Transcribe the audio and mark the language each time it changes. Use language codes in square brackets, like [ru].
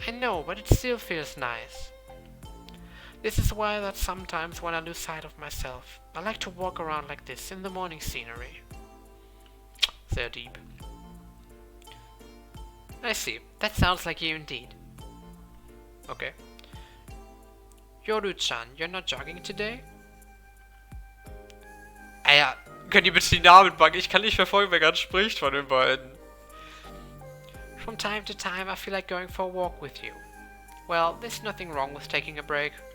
[en] I know, but it still feels nice. This is why that sometimes when I lose sight of myself, I like to walk around like this in the morning scenery. [de] Sehr [en] deep. I see. That sounds like you indeed. Okay. Yoru-chan, you're not jogging today? [de] Ja, könnt ihr bitte die Namen packen? Ich kann nicht verfolgen, wer gerade spricht von den beiden. [en] From time to time I feel like going for a walk with you. Well, there's nothing wrong with taking a break.